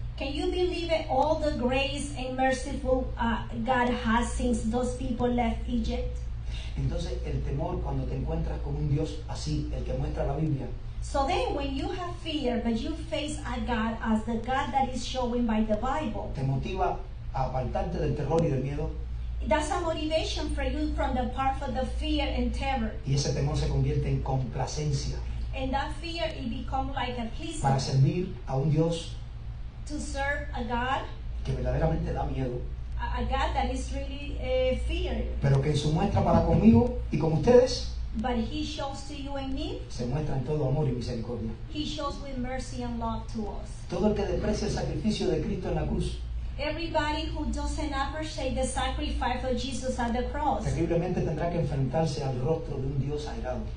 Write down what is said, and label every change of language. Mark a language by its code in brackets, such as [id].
[en] Can you believe it? All the grace and merciful God has since those people left Egypt. [es] Entonces el temor cuando te encuentras con un Dios así, el que muestra la Biblia, [en] So then when you have fear, but you face a God as the God that is showing by the Bible, [es] te motiva a apartarte del terror y del miedo, [en] that's a motivation for you from the part of the fear and terror. [es] y ese temor se convierte en complacencia [en] And that fear, it becomes like a [es] para [en] pleasing [es] servir a un Dios [en] to serve a God, [es] que verdaderamente da miedo, [en] a God that is really fear. [es] pero que en su muestra para conmigo y con ustedes [en] But He shows to you and me, [es] se muestra en todo amor y misericordia. [en] He shows with mercy and love to us. [es] Todo el que desprecia el sacrificio de Cristo en la cruz, [en] Everybody who doesn't appreciate the sacrifice of Jesus at the cross, [es] terriblemente tendrá que enfrentarse al rostro de un Dios airado.